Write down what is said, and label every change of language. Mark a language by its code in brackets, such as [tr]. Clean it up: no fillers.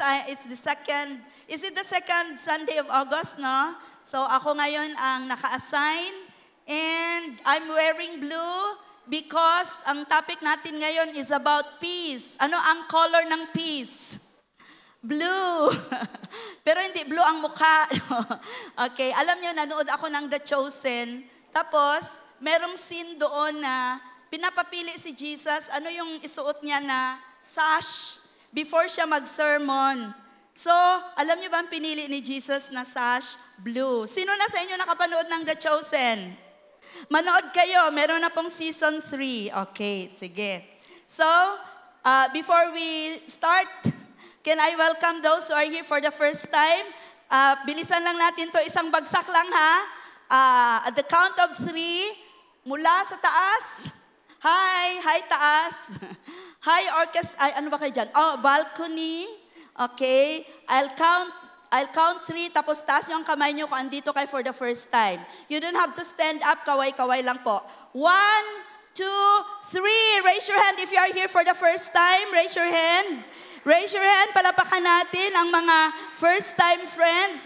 [en] It's the second Sunday of August, no? [tl] So, ako ngayon ang naka-assign. [en] And I'm wearing blue because [tl] ang topic natin ngayon [en] is about peace. [tl] Ano ang color ng peace? Blue. Pero hindi blue ang mukha. Okay, alam niyo, nanood ako ng The Chosen. Tapos, merong scene doon na pinapapili si Jesus. Ano yung isuot niya na sash before siya mag-sermon. So, alam niyo ba ang pinili ni Jesus na sash? Blue. Sino na sa inyo nakapanood ng The Chosen? Manood kayo. Meron na pong season 3. Okay, sige. [en] So, before we start, can I welcome those who are here for the first time? [tl] Bilisan lang natin to, isang bagsak lang ha. [en] At the count of 3, [tl] mula sa taas. Hi taas. Hi orchestra, ano ba kayo dyan? [en] Oh, balcony. Okay, I'll count 3, [tl] tapos taas yung kamay nyo kung andito kayo [en] for the first time. You don't have to stand up, [tl] kaway-kaway lang po. [en] 1, 2, 3. Raise your hand if you are here for the first time. Raise your hand. Raise your hand. [tl] Palapakan natin ang mga first-time friends.